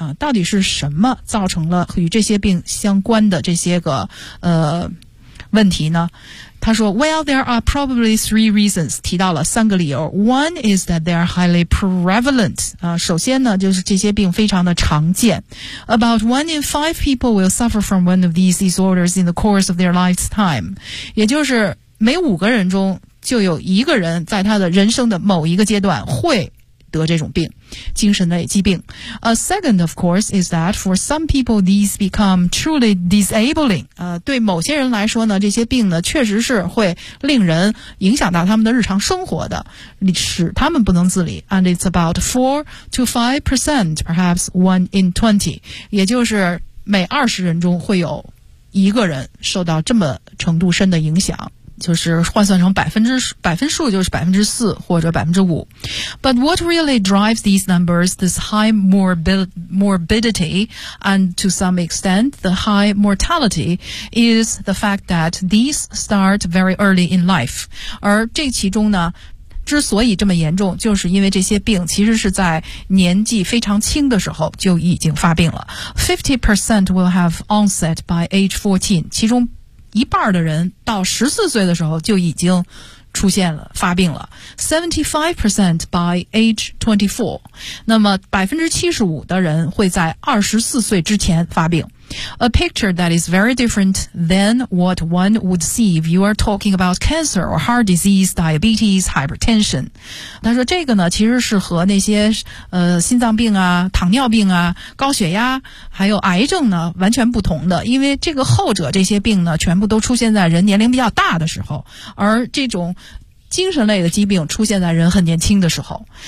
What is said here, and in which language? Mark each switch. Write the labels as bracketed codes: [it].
[zh] 到底是什么造成了与这些病相关的这些个问题呢？他说 [en] ,Well, there are probably three reasons. [zh] 提到了三个理由。 [en] One is that they are highly prevalent. [zh] 首先呢就是这些病非常的常见。 [en] About one in five people will suffer from one of these disorders in the course of their lifetime. [zh] 也就是每五个人中就有一个人在他的人生的某一个阶段会得这种病，精神类疾病。 [en] A second, of course, is that for some people these become truly disabling. [zh] 对某些人来说呢，这些病呢确实是会令人影响到他们的日常生活的，使他们不能自理。 [en] And it's about 4-5%, perhaps 1 in 20. [zh] 也就是每20人中会有一个人受到这么程度深的影响。就是换算成百分数就是4%或者5%。 [en] But what really drives these numbers, this high morbidity, and to some extent, the high mortality, is the fact that these start very early in life. [zh] 而这其中呢，之所以这么严重，就是因为这些病其实是在年纪非常轻的时候就已经发病了。 [en] 50% will have onset by age 14, [zh] 其中一半的人到14岁的时候就已经出现了发病了 , [en] 75% by age 24, [zh] 那么 75% 的人会在24岁之前发病。 [en] A picture that is very different than what one would see if you are talking about cancer or heart disease, diabetes, hypertension. [zh] 他说这个呢其实是和那些心脏病啊，糖尿病啊，高血压，还有癌症呢完全不同的，因为这个后者这些病呢全部都出现在人年龄比较大的时候，而这种精神类的疾病出现在人很年轻的时候。